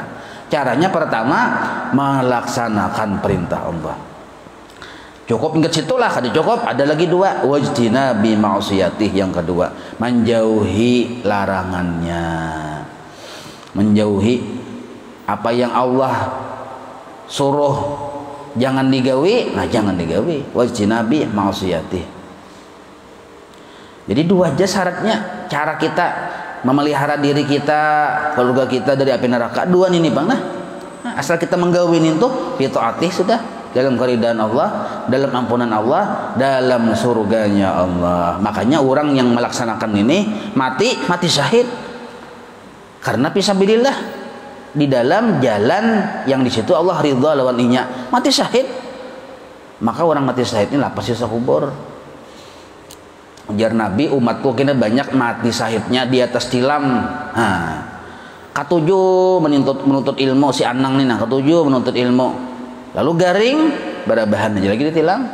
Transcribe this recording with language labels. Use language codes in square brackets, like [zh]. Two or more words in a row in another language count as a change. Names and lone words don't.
[id] Caranya pertama melaksanakan perintah Allah. Cukup ingat situlah, kada cukup. Ada lagi dua, [ar] واجتناب معصيته, [id] yang kedua menjauhi larangannya. Menjauhi apa yang Allah suruh jangan digawi, nah jangan digawi. [ar] واجتناب معصيته. [id] Jadi dua aja syaratnya, cara kita memelihara diri kita, keluarga kita dari api neraka. Dua ini Bang. Nah, asal kita menggawin itu fitaatih, sudah dalam keridaan Allah, dalam ampunan Allah, dalam surganya Allah. Makanya orang yang melaksanakan ini mati syahid karena fisabilillah, di dalam jalan yang di situ Allah ridha lawan inya, mati syahid. Maka orang mati syahid ini lapas sisa kubur. Ujar Nabi, umatku kini banyak mati syahidnya di atas tilam. Nah, ketujuh menuntut ilmu, si Anang nih, nah ketujuh menuntut ilmu, lalu garing barabahan aja lagi ditilang.